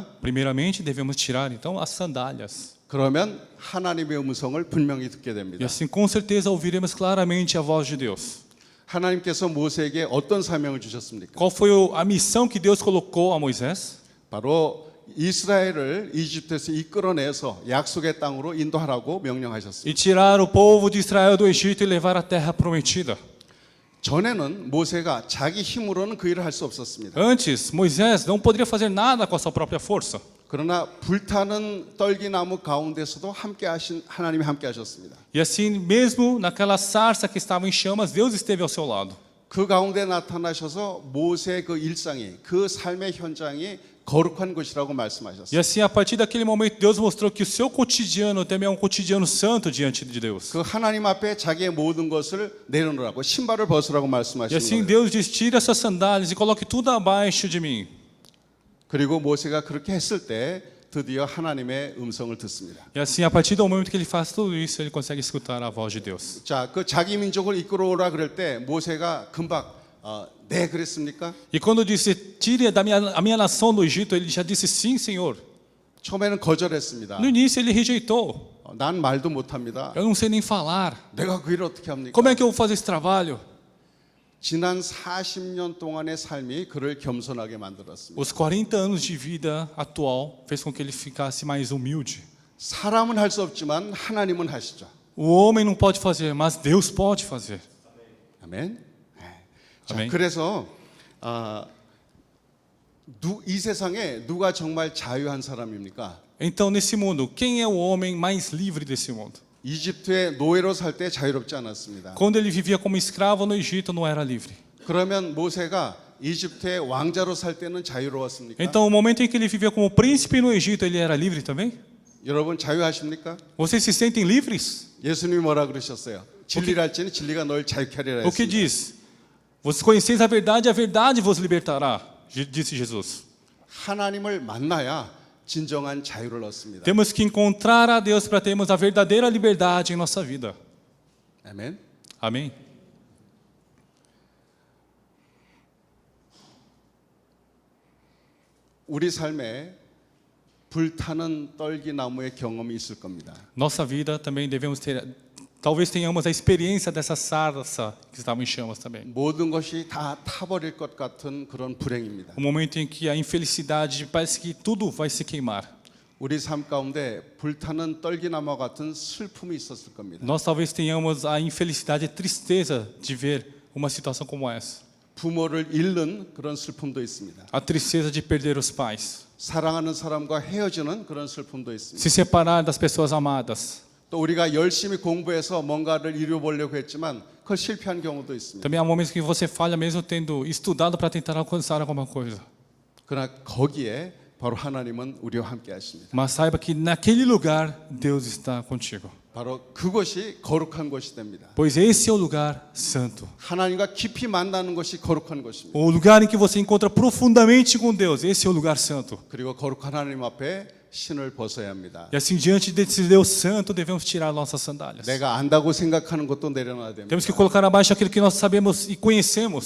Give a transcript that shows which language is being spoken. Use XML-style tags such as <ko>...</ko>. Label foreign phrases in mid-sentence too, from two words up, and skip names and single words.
<pt>Primeiramente, devemos tirar então as sandálias.</pt> <ko>그러면 하나님의 음성을 분명히 듣게</ko> <pt>E</pt> <ko>됩니다.</ko> <pt>assim, com certeza, ouviremos claramente a voz de Deus.</pt> <ko>하나님께서 모세에게 어떤 사명을 주셨습니까?</ko> <pt>Qual foi a missão que Deus colocou a Moisés?</pt> <ko>바로 이스라엘을 이집트에서 이끌어내서 약속의 땅으로 인도하라고 명령하셨습니다.</ko> <pt>E tirar o povo de Israel do Egito e levar à terra prometida.</pt> <ko>전에는 모세가 자기 힘으로는 그 일을 할 수 없었습니다.</ko> <pt>Antes, Moisés não poderia fazer nada com a sua própria força.</pt> <ko>그러나 불타는 떨기나무 가운데서도 함께 하신 하나님이 함께 하셨습니다.</ko> <pt>E assim, mesmo naquela sarça que estava em chamas, Deus esteve ao seu lado.</pt> <ko>그 가운데 나타나셔서 모세의 그 일상이 그 삶의 현장이 거룩한 것이라고</ko> <pt>E</pt> <ko>말씀하셨어요.</ko> <pt>assim, a partir daquele momento, Deus mostrou que o seu cotidiano também é um cotidiano santo diante de Deus.</pt> <ko>그 하나님 앞에 자기의 모든 것을 내려놓으라고 신발을 벗으라고</ko> <pt>E</pt> <ko>말씀하시는</ko> <pt>assim,</pt> <ko>거예요.</ko> <pt>Deus diz: tira essas sandálias e coloque tudo abaixo de mim.</pt> <ko>그리고 모세가 그렇게 했을 때 드디어 하나님의 음성을 듣습니다.</ko> <pt>E assim, a partir do momento que ele faz tudo isso, ele consegue escutar a voz de Deus.</pt> <ko>자, 그 자기 민족을 이끌어오라 그럴 때 모세가 금방 네 그랬습니까?</ko> <pt>E quando disse: tire a minha nação do Egito, ele já disse: sim, Senhor.</pt> <ko>처음에는 거절했습니다.</ko> <pt>No início, ele rejeitou.</pt> <ko>난 말도 못합니다.</ko> <pt>Eu não sei nem falar.</pt> <ko>내가 그 일을 어떻게 합니까?</ko> <pt>Como é que eu vou fazer esse trabalho?</pt> <ko>지난 40년 동안의 삶이 그를 겸손하게 만들었습니다.</ko> <pt>Os 40 anos de vida atual fez com que ele ficasse mais humilde.</pt> <ko>사람은 할 수 없지만 하나님은 하시죠.</ko> <pt>O homem não pode fazer, mas Deus pode fazer.</pt> <ko>아멘. 자, 아멘. 그래서 이 세상에 누가 정말 자유한 사람입니까?</ko> <pt>Então, nesse mundo, quem é o homem mais livre desse mundo?</pt> <ko>이집트의 노예로 살 때 자유롭지 않았습니다.</ko> <pt>Quando ele vivia como escravo no Egito, não era livre.</pt> <ko>그러면 모세가 이집트의 왕자로 살 때는 자유로웠습니까?</ko> <pt>Então, o momento em que ele vivia como príncipe no Egito, ele era livre também?</pt> <ko>여러분 자유하십니까?</ko> <pt>Vocês se sentem livres?</pt> <ko>예수님이 뭐라 그러셨어요? 진리를 알지니 진리가 널 자유케 하리라</ko> <pt>O que</pt> <ko>했습니다.</ko> <pt>diz? Vocês conheceis a verdade vos libertará, disse Jesus.</pt> <ko>하나님을 만나야 진정한 자유를 얻습니다.</ko> <pt>Temos que encontrar a Deus para termos a verdadeira liberdade em nossa vida.</pt> <ko>아멘.</ko> <pt>Amém?</pt> <ko>우리 삶에 불타는 떨기나무의 경험이 있을 겁니다.</ko> <pt>Nossa vida também devemos ter, talvez tenhamos a experiência dessa sarça que estava em chamas também.</pt> <ko>모든 것이 다 타버릴 것 같은 그런 불행입니다.</ko> <pt>O momento em que a infelicidade parece que tudo vai se queimar.</pt> <ko>우리 삶 가운데 불타는 떨기나무 같은 슬픔이 있었을 겁니다.</ko> <pt>Nós talvez tenhamos a infelicidade e tristeza de ver uma situação como essa.</pt> <ko>부모를 잃는 그런 슬픔도 있습니다.</ko> <pt>A tristeza de perder os pais.</pt> <ko>사랑하는 사람과 헤어지는 그런 슬픔도 있습니다.</ko> <pt>Se separar das pessoas amadas.</pt> <ko>또 우리가 열심히 공부해서 뭔가를 이루어보려고 했지만 그걸 실패한 경우도 있습니다.</ko> <pt>Também há momentos que você falha mesmo tendo estudado para tentar alcançar alguma coisa.</pt> <ko>그러나 거기에 바로 하나님은 우리와 함께 하십니다.</ko> <pt>Mas saiba que naquele lugar Deus está contigo.</pt> <ko>바로 그것이 거룩한 것이 됩니다.</ko> <pt>Pois esse é o lugar santo.</pt> <ko>하나님과 깊이 만나는 것이 거룩한 것입니다.</ko> <pt>O lugar em que você encontra profundamente com Deus. Esse é o lugar santo.</pt> <ko>그리고 거룩한 하나님 앞에 신을 벗어야 합니다.</ko> <pt>E assim, diante desse Deus santo, devemos tirar nossas sandálias.</pt> <ko>내가 안다고 생각하는 것도 내려놔야 됩니다.</ko> <pt>Temos que colocar abaixo aquilo que nós sabemos e conhecemos.</pt>